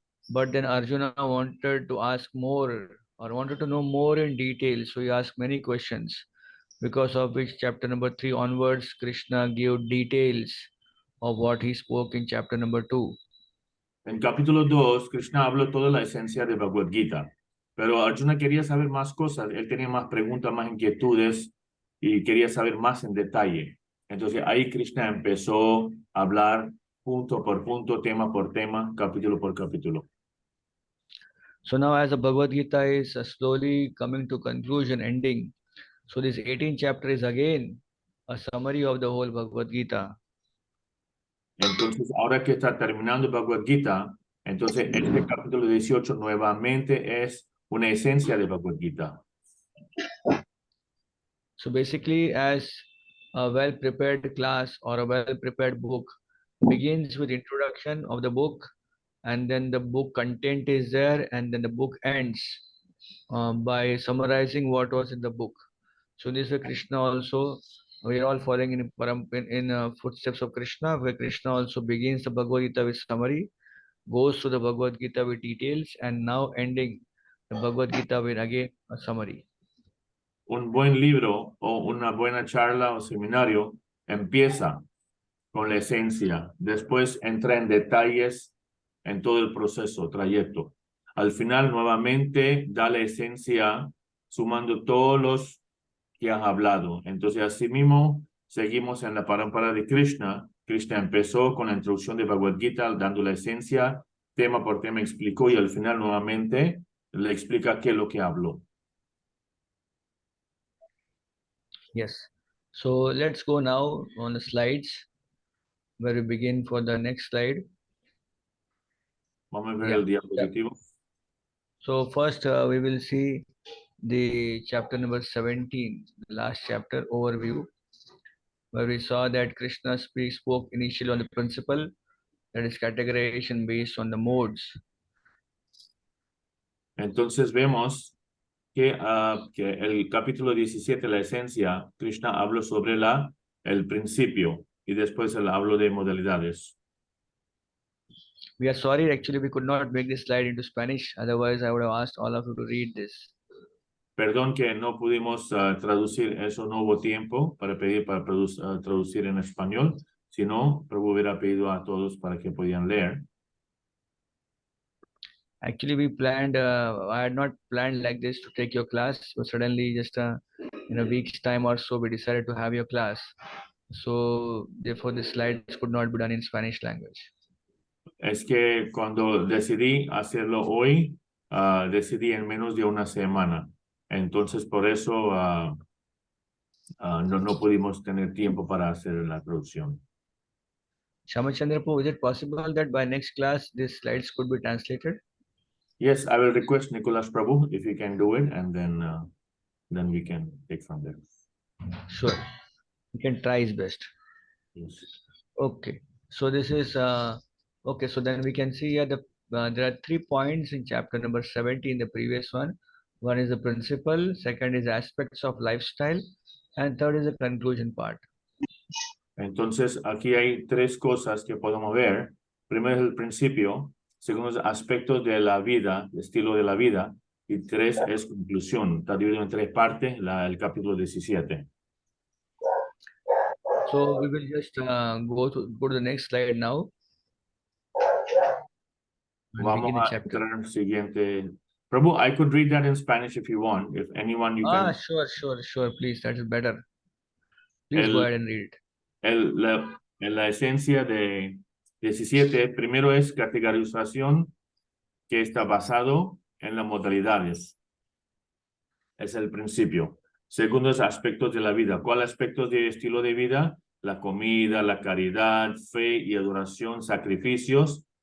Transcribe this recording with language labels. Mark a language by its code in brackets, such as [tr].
[en] But then Arjuna wanted to ask more or wanted to know more in detail. So he asked many questions, because of which chapter number 3 onwards, Krishna gave details of what he spoke in chapter number 2. [es] En capítulo 2, Krishna habló toda la esencia de Bhagavad Gita. Pero Arjuna quería saber más cosas. Él tenía más preguntas, más inquietudes y quería saber más en detalle. Entonces ahí Krishna empezó a hablar punto por punto, tema por tema, capítulo por capítulo. [en] So now as the Bhagavad Gita is slowly coming to conclusion, ending, so this 18th chapter is again a summary of the whole Bhagavad Gita. [es] Entonces ahora que está terminando Bhagavad Gita, entonces este capítulo 18 nuevamente es una esencia de Bhagavad Gita. [en] So basically, as a well-prepared class or a well-prepared book begins with introduction of the book, and then the book content is there, and then the book ends by summarizing what was in the book. So this way Krishna also, we are all following in footsteps of Krishna, where Krishna also begins the Bhagavad Gita with summary, goes to the Bhagavad Gita with details, and now ending the Bhagavad Gita with again a summary. [es] Un buen libro o una buena charla o seminario empieza con la esencia, después entra en detalles en todo el proceso, trayecto. Al final, nuevamente, da la esencia sumando todos los que han hablado. Entonces, así mismo, seguimos en la parámpara de Krishna. Krishna empezó con la introducción de Bhagavad Gita, dando la esencia, tema por tema explicó, y al final, nuevamente, le explica qué es lo que habló. [en] Yes. So let's go now on the slides, where we begin for the next slide. [es] Vamos a ver el diapositivo. [en] So first we will see the chapter number 17, the last chapter overview, where we saw that Krishna spoke initially on the principle, that is categorization based on the modes. [es] Entonces vemos que el capítulo 17, la esencia, Krishna habló sobre el principio y después él habló de modalidades. [en] We are sorry, actually we could not make this slide into Spanish, otherwise I would have asked all of you to read this. [es] Perdón que no pudimos traducir eso, no hubo tiempo para pedir para traducir en español, si no, Prabhu hubiera pedido a todos para que podían leer. [en] Actually, we planned, I had not planned like this to take your class, but suddenly just in a week's time or so, we decided to have your class. So therefore, the slides could not be done in Spanish language. [es] Es que cuando decidí hacerlo hoy, decidí en menos de una semana. Entonces, por eso no pudimos tener tiempo para hacer la traducción. [en] Shamachandra Prabhu, is it possible that by next class these slides could be translated? Yes, I will request Nicholas Prabhu if he can do it, and then we can take from there. Sure. He can try his best. Yes. Okay. So this is okay. So then we can see here there are 3 points in chapter number 17, the previous one. One is the principle, second is aspects of lifestyle, and third is the conclusion part. [es] Entonces, aquí hay 3 cosas que podemos ver. Primero es el principio, segundo es aspectos de la vida, el estilo de la vida, y 3 es conclusión. Está dividido en 3 partes, el capítulo 17. [en] So we will just go to the next slide now. And [es] Vamos [en] begin the [es] a [en] chapter. [es] entrar en el siguiente. [en] Prabhu, I could read that in Spanish if you want. If anyone you can. Sure. Please, that is better. Please go ahead and read it. [es] La esencia de 17, primero es categorización que está basado en las modalidades. Es el principio. Segundo es aspectos de la vida. ¿Cuál aspectos de estilo de vida? La comida, la caridad, fe y adoración, sacrificios.